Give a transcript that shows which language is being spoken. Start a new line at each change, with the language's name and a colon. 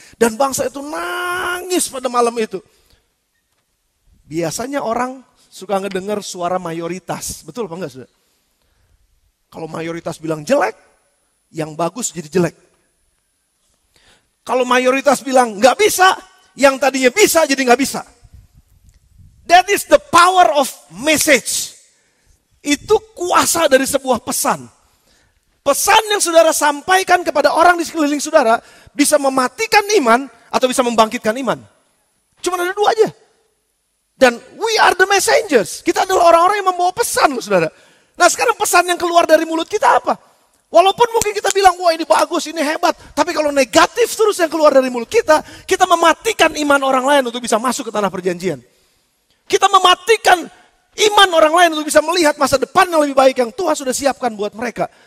Indonesian: Dan bangsa itu nangis pada malam itu. Biasanya orang suka ngedengar suara mayoritas. Betul apa enggak saudara? Kalau mayoritas bilang jelek, yang bagus jadi jelek. Kalau mayoritas bilang nggak bisa, yang tadinya bisa jadi nggak bisa.
English: That is the power of message.
Indonesian: Itu kuasa dari sebuah pesan. Pesan yang saudara sampaikan kepada orang di sekeliling saudara bisa mematikan iman atau bisa membangkitkan iman. Cuma ada 2 aja.
English: Dan we are the messengers.
Indonesian: Kita adalah orang-orang yang membawa pesan loh saudara. Nah sekarang pesan yang keluar dari mulut kita apa? Walaupun mungkin kita bilang, wah ini bagus, ini hebat. Tapi kalau negatif terus yang keluar dari mulut kita mematikan iman orang lain untuk bisa masuk ke tanah perjanjian. Kita mematikan iman orang lain untuk bisa melihat masa depan yang lebih baik yang Tuhan sudah siapkan buat mereka.